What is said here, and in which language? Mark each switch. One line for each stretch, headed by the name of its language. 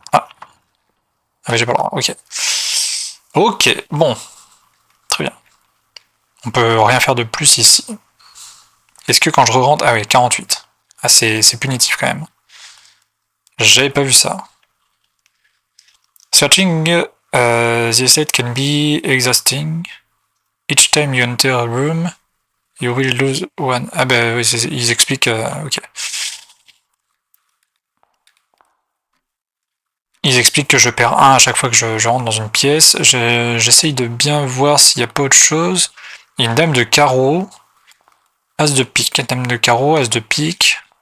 French: Ah, mais j'ai pas le droit, ok. Ok, bon. Très bien. On peut rien faire de plus ici. Est-ce que quand je re-rentre... Ah oui, 48. Ah, c'est punitif quand même. J'avais pas vu ça.
English: Searching the site can be exhausting. Each time you enter a room, you will lose one.
French: Ah bah oui, ils expliquent... ok. Ils expliquent que je perds 1 à chaque fois que je rentre dans une pièce. J'essaye de bien voir s'il n'y a pas autre chose. Il y a une dame de carreau. As de pique. Dame de carreau, as de pique.